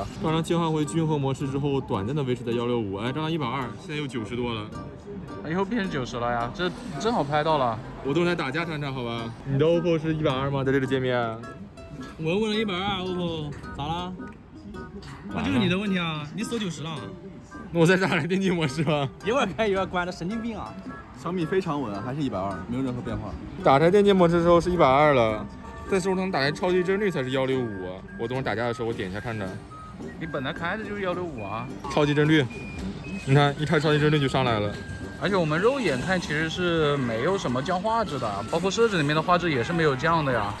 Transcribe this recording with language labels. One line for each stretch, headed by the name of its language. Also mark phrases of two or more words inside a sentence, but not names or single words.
Chinese: 剛剛切換回均衡模式之後，短暫的維持在165。哎，張張120，現在又90多了。以後變成90了呀，這正好拍到了。我都來打架看看，好吧？你的 OPPO 是120嗎？在這個界面？我問了120 ，OPPO 咋了？那就是你的問題啊，你鎖90了。那我再打來電競模式吧。一會兒開一會兒關的，神經病啊！小米非常穩，還是120，沒有任何變化。打開電競模式之後是120了，但是我能打開超級幀率才是165啊！我等會打架的時候我點一下看看。你本來開的就是165啊。超級幀率，你看一開超級幀率就上來了。而且我們肉眼看其實是沒有什麼降畫質的，包括設置裡面的畫質也是沒有降的呀。